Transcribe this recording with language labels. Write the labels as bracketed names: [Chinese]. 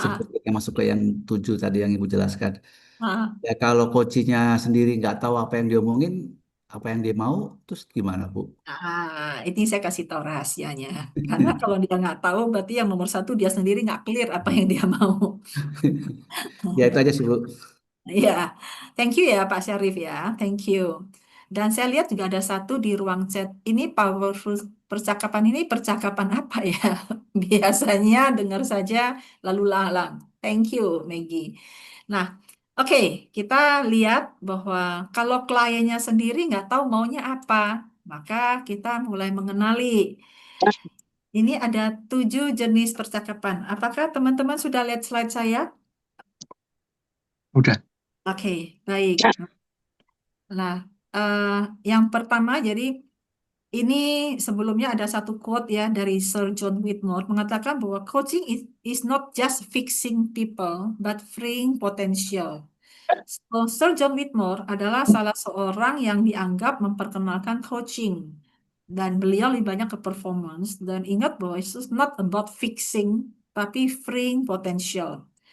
[Indonesian] Sebelum kita masuk ke yang 7 tadi yang Ibu jelaskan. ah. Ya kalau coachingnya sendiri nggak tahu apa yang diomongin, apa yang dia mau, terus gimana, Bu? Ini saya kasih tahu rahasianya. Karena kalau dia nggak tahu, berarti yang nomor satu dia sendiri nggak clear apa yang dia mau. Ya itu aja sih, Bu. Iya, [English] thank you [Indonesian] ya Pak Syarif ya, thank you. Dan saya lihat juga ada satu di ruang chat. Ini powerful percakapan ini percakapan apa ya? Biasanya dengar saja lalu lalang. [English] Thank you [Indonesian] Maggie. Nah, oke, kita lihat bahwa kalau kliennya sendiri nggak tahu maunya apa, maka kita mulai mengenali. Ini ada 7 jenis percakapan. Apakah teman-teman sudah lihat slide saya? Udah. Oke, baik. Nah, eh, yang pertama, jadi ini sebelumnya ada satu quote ya dari Sir John Whitmore mengatakan bahwa [English] coaching is not just fixing people, but freeing potential. [Indonesian] So, Sir John Whitmore adalah salah seorang yang dianggap memperkenalkan coaching. Dan beliau lebih banyak ke performance. Dan ingat bahwa [English] it's not about fixing, [Indonesian] tapi freeing potential.